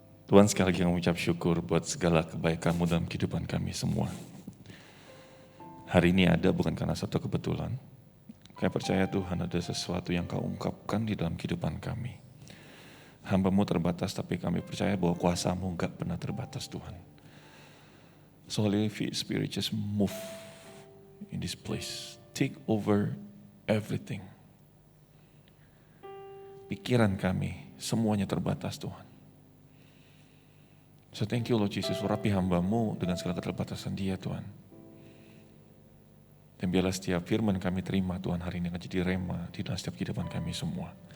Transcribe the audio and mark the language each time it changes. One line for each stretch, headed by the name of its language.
Indonesian: Tuhan, sekali lagi kami ucap syukur buat segala kebaikan-Mu dalam kehidupan kami semua. Hari ini ada bukan karena satu kebetulan. Kami percaya Tuhan ada sesuatu yang Kau ungkapkan di dalam kehidupan kami. Hamba-Mu terbatas, tapi kami percaya bahwa kuasa-Mu enggak pernah terbatas Tuhan.
English: So Holy Spirit, just move in this place. Take over everything.
Indonesian: Pikiran kami, semuanya terbatas Tuhan.
English: So thank you Lord Jesus,
Indonesian: urapi hamba-Mu dengan segala keterbatasan dia Tuhan. Dan biarlah setiap firman kami terima Tuhan hari ini akan jadi rema di dalam setiap kehidupan kami semua.